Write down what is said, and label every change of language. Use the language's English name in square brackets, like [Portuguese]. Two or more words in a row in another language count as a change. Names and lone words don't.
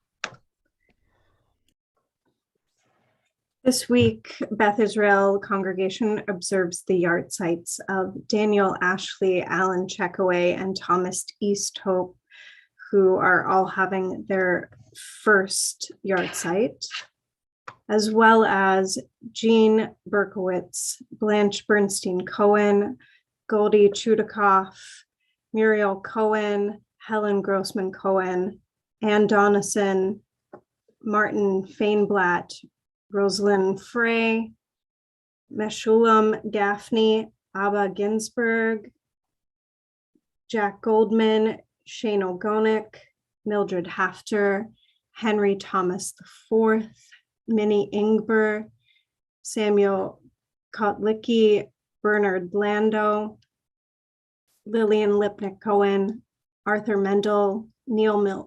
[English] This week, Beth Israel congregation observes the Yart sites of Daniel Ashley, Alan Checkaway, and Thomas Easthope, who are all having their first Yart site, as well as Jean Berkowitz, Blanche Bernstein Cohen, Goldie Chudikoff, Muriel Cohen, Helen Grossman Cohen, Ann Donison, Martin Fainblatt, Rosalind Frey, Meshulam Gaffney, Abba Ginsberg, Jack Goldman, Shane Ogonik, Mildred Hafter, Henry Thomas IV, Minnie Ingber, Samuel Kotlicki, Bernard Lando, Lillian Lipnick Cohen, Arthur Mendel, Neil